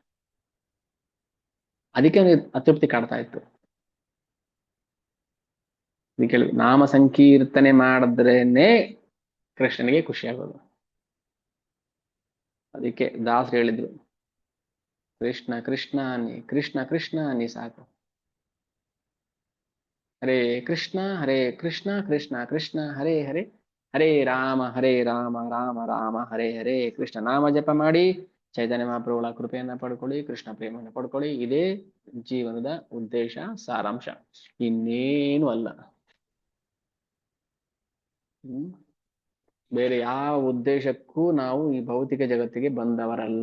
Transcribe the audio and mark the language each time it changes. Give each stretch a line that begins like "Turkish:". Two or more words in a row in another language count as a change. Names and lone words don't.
Kannada: ಅದಕ್ಕೆ ಅತೃಪ್ತಿ ಕಾಡ್ತಾ ಇತ್ತು. ಕೇಳಿ, ನಾಮ ಸಂಕೀರ್ತನೆ ಮಾಡಿದ್ರೇನೆ ಕೃಷ್ಣನಿಗೆ ಖುಷಿ ಆಗೋದು. ಅದಕ್ಕೆ ದಾಸರು ಹೇಳಿದ್ರು, ಕೃಷ್ಣ ಕೃಷ್ಣ ಅನ್ನಿ, ಕೃಷ್ಣ ಕೃಷ್ಣ ಅನ್ನಿ ಸಾಕು.
Sanskrit: ಹರೇ ಕೃಷ್ಣ ಕೃಷ್ಣ ಕೃಷ್ಣ ಹರೇ ಹರೇ, ಹರೇ ರಾಮ ರಾಮ ರಾಮ ಹರೇ ಹರೇ.
Kannada: ಕೃಷ್ಣ ನಾಮ ಜಪ ಮಾಡಿ ಚೈತನ್ಯ ಮಹಾಪ್ರಭುಗಳ ಕೃಪೆಯನ್ನ ಪಡ್ಕೊಳ್ಳಿ, ಕೃಷ್ಣ ಪ್ರೇಮವನ್ನು ಪಡ್ಕೊಳ್ಳಿ. ಇದೇ ಜೀವನದ ಉದ್ದೇಶ, ಸಾರಾಂಶ, ಇನ್ನೇನು ಅಲ್ಲ. ಬೇರೆ ಯಾವ ಉದ್ದೇಶಕ್ಕೂ ನಾವು ಈ ಭೌತಿಕ ಜಗತ್ತಿಗೆ ಬಂದವರಲ್ಲ.